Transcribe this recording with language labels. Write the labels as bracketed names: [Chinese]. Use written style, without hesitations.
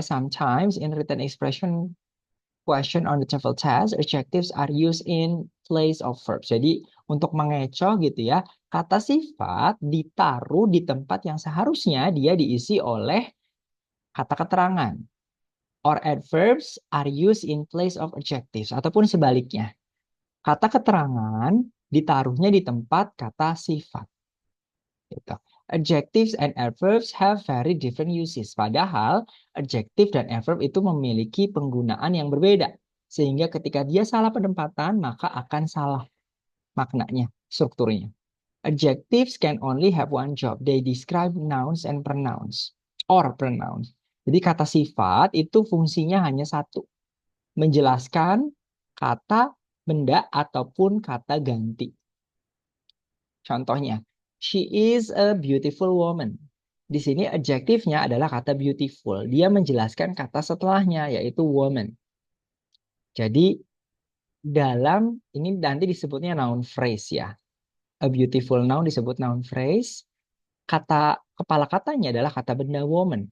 [English] Sometimes in written expression question on the TOEFL test, adjectives are used in place of verbs. [Indonesian] Jadi untuk mengecoh gitu ya, kata sifat ditaruh di tempat yang seharusnya dia diisi oleh kata keterangan. [English] Or adverbs are used in place of adjectives. [Indonesian] Ataupun sebaliknya. Kata keterangan ditaruhnya di tempat kata sifat. Gitu. [English] Adjectives and adverbs have very different uses. [Indonesian] Padahal adjective dan adverb itu memiliki penggunaan yang berbeda. Sehingga ketika dia salah penempatan, maka akan salah maknanya, strukturnya. [English] Adjectives can only have one job. They describe nouns and pronouns. Or pronouns. [Indonesian] Jadi kata sifat itu fungsinya hanya satu. Menjelaskan kata, benda, ataupun kata ganti. Contohnya, [English] she is a beautiful woman. [Indonesian] Di sini adjektifnya adalah kata beautiful. Dia menjelaskan kata setelahnya, yaitu woman. Jadi, dalam ini nanti disebutnya noun phrase ya. [English] A beautiful noun [Indonesian] disebut noun phrase. Kata kepala katanya adalah kata benda woman.